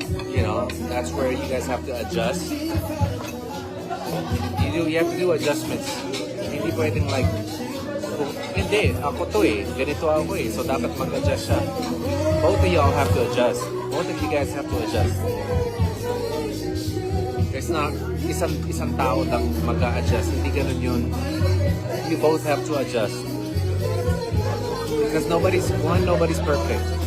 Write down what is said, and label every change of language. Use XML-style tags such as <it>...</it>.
<en>you know, that's where you guys have to adjust. You have to do adjustments.</en> <tl>Hindi pwedeng like, hindi, ako to ganito ako so dapat mag-adjust siya.</tl> <en>Both of y'all have to adjust. Both of you guys have to adjust. There's not</en> <tl>isang tao lang mag-a-adjust. Hindi ganun yun.</tl> <en>You both have to adjust. Because nobody's perfect.</en>